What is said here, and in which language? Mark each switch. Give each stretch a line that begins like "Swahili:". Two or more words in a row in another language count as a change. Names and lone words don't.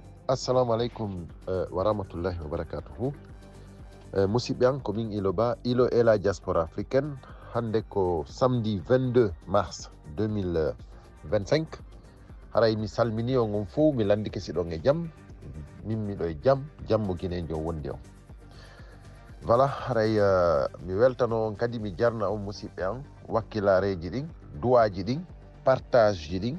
Arabic: السلام عليكم ورحمة الله وبركاته.
Fula: Musidɓe an komin ilo ba ilo
French: et la diaspora africaine.
Fula: Hande ko
French: samedi 22 mars 2025.
Fula: haray mi salmini on on fof mi landi kesiɗon e jaam, min miɗo e jaam, jammo guinejo wondi on. Voilà, haray mi weltano on kadi mi jarna on musidɓe an wakkilareji ɗin, duwaji ɗin, partage ji ɗin.